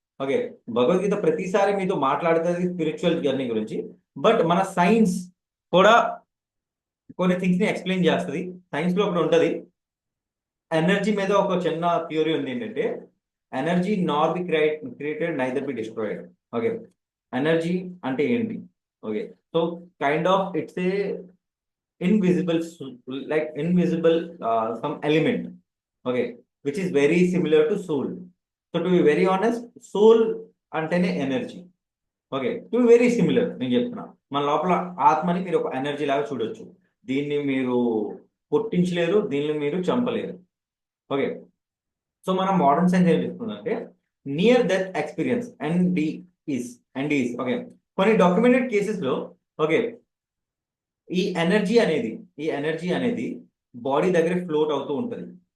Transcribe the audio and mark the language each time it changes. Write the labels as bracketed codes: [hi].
[te] Okay, Bhagavad Gita ప్రతిసారి మీతో మాట్లాడుతుంది స్పిరిచువల్ జర్నీ గురించి, బట్ మన సైన్స్ కూడా కొన్ని థింగ్స్ ని ఎక్స్ప్లెయిన్ చేస్తుంది. సైన్స్ లో ఒకటి ఉంటుంది, ఎనర్జీ మీద ఒక చిన్న థియరీ ఉంది ఏంటంటే [en] Energy not be created neither be destroyed. [te] Okay, energy అంటే ఏంటి? [en] Okay, so kind of it's a invisible like invisible some element, okay, which is very similar to soul. So to be very honest, soul అంటేనే energy. Okay, to be very similar. [te] నేను చెప్తున్నా, మన లోపల ఆత్మని మీరు ఒక ఎనర్జీ లాగా చూడొచ్చు. దీన్ని మీరు పుట్టించలేరు, దీన్ని మీరు చంపలేరు. ఓకే, సో మన మోడర్న్ సైన్స్ ఏం చెప్తుందంటే నియర్ డెత్ ఎక్స్పీరియన్స్ ఎన్డీఈస్. ఓకే, కొన్ని డాక్యుమెంటెడ్ కేసెస్ లో ఓకే ఈ ఎనర్జీ అనేది బాడీ దగ్గర ఫ్లోట్ అవుతూ ఉంటుంది.